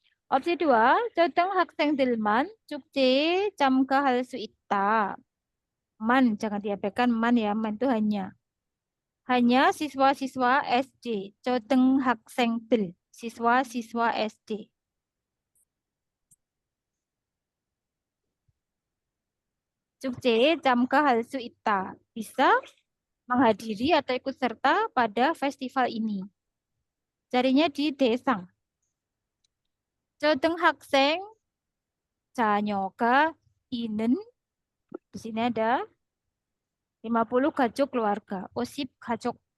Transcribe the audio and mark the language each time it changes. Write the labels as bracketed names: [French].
[Korean] opsi 2, 초등학생들만 축제에 참가할 수 있다. [Indonesian] Man, jangan diabaikan man ya, man itu hanya. Hanya siswa-siswa SD, 초등학생들, siswa-siswa SD. [Korean] 축제에 참가할 수 있다. [Indonesian] Bisa menghadiri atau ikut serta pada festival ini. Carinya di Desang. [Korean] 초등학생 자녀가 있는, [Indonesian] di sini ada [Korean] 50 가족 keluarga, 50 가족.